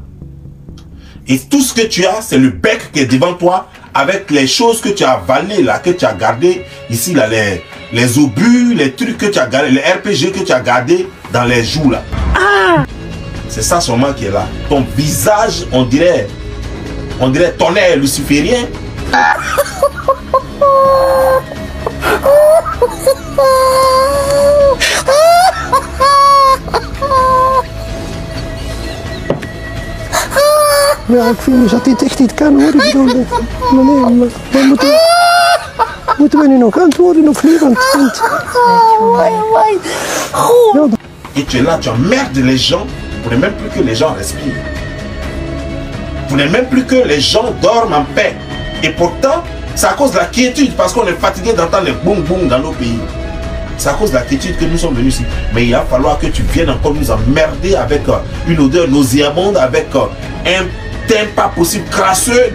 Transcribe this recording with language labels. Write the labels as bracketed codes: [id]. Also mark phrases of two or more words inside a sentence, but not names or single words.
[fr] Et tout ce que tu as, c'est le bec qui est devant toi avec les choses que tu as avalées là, que tu as gardées ici là, les obus, les trucs que tu as gardés, les RPG que tu as gardés dans les joues là. C'est ça seulement qui est là. Ton visage, on dirait tonnerre luciférien. [nl] Ja, ik vind dat dit echt niet kan hoor. Ik bedoel, nee, moeten we nu nog antwoorden of niet? Want [fr] et tu es là, tu emmerdes les gens. Vous n'aimez même plus que les gens respirent. Vous n'aimez même plus que les gens dorment en paix. Et pourtant, c'est à cause de la quiétude, parce qu'on est fatigué d'entendre les boum boum dans nos pays. C'est à cause de la quiétude que nous sommes venus ici. Mais il va falloir que tu viennes encore nous emmerder avec une odeur nauséabonde, avec un teint pas possible crasseux.